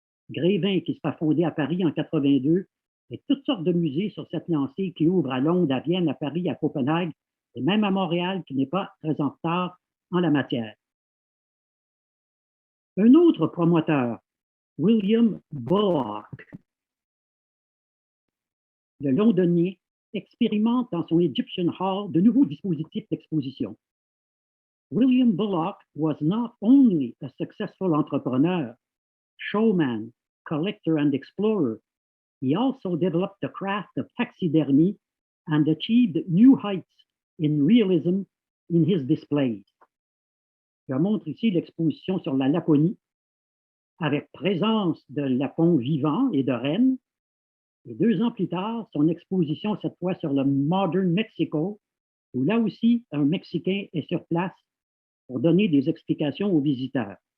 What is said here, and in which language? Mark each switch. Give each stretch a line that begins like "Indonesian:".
French: Grévin, qui se fait fonder à Paris en 82, et toutes sortes de musées sur cette lancée qui ouvrent à Londres, à Vienne, à Paris, à Copenhague, et même à Montréal, qui n'est pas très en retard en la matière. Un autre promoteur, William Bullock, le londonien, expérimente dans son Egyptian Hall de nouveaux dispositifs d'exposition.
English: William Bullock was not only a successful entrepreneur, showman, collector, and explorer, he also developed the craft of taxidermy and achieved new heights in realism in his displays.
French: Je montre ici l'exposition sur la Laponie, avec présence de lapons vivants et de rennes. Et 2 ans plus tard, son exposition, cette fois sur le Modern Mexico, où là aussi, un Mexicain est sur place pour donner des explications aux visiteurs.